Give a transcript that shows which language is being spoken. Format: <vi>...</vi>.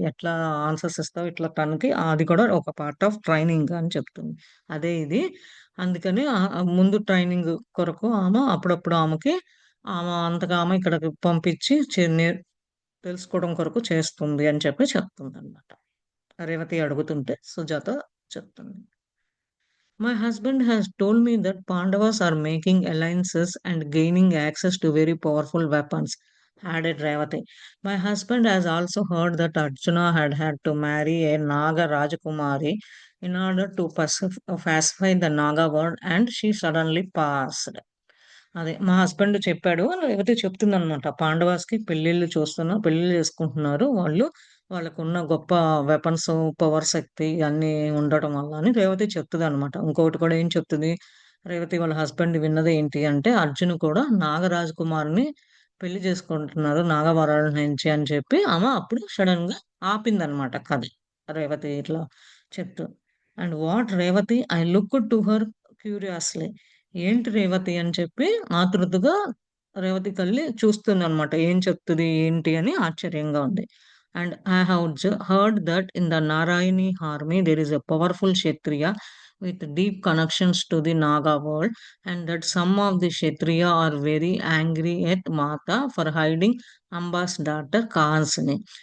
<te>ఎట్లా ఆన్సర్స్ ఇస్తావు? ఇట్లా తనకి అది కూడా ఒక పార్ట్ ఆఫ్ ట్రైనింగ్ అని చెప్తుంది. అదే ఇది. అందుకని ముందు ట్రైనింగ్ కొరకు అప్పుడప్పుడు ఆమె అంతగా ఇక్కడికి పంపించి తెలుసుకోవడం కొరకు చేస్తుంది అని చెప్పి చెప్తుందనమాట. రేవతి అడుగుతుంటే సుజాత చెప్తుంది.</te> <en>My husband has told me that Pandavas are making alliances and gaining access to very powerful weapons, added Revati. My husband has also heard that Arjuna had to marry a Naga Rajakumari in order to pacify the Naga world, and she suddenly passed.</en> <te>అదే మా husband చెప్పాడు. రేవతి చెప్తుందనమాట. పాండవాస్‌కి పెళ్ళిళ్ళు చేసుకుంటున్నారు వాళ్ళు. వాళ్ళకున్న గొప్ప weapons, power శక్తి అన్నీ ఉండటం వల్ల అని రేవతి చెప్తదనమాట. ఇంకొకటి కూడా ఏం చెప్తది, రేవతి వాళ్ళ హస్బెండ్ విన్నది ఏంటి అంటే, అర్జున్ కూడా నాగరాజకుమారిని పెళ్లి చేసుకుంటున్నారు నాగవరాల నుంచి అని చెప్పి అప్పుడు సడెన్‌గా ఆపిందనమాట కథ. రేవతి ఇట్లా చెప్తూ.</te> <en>And what Revathi I looked to her curiously.</en> <te>ఏంటి రేవతి అని చెప్పి ఆతృతగా రేవతి తల్లి చూస్తుందనమాట. ఏం చెప్తది? ఏంటి? అని ఆశ్చర్యంగా ఉంది.</te> <en>And I have heard that in the Narayani army there is a powerful Kshatriya with deep connections to the Naga world, and that some of the Kshatriya are very angry at Mata for hiding Amba's daughter Kansini.</en>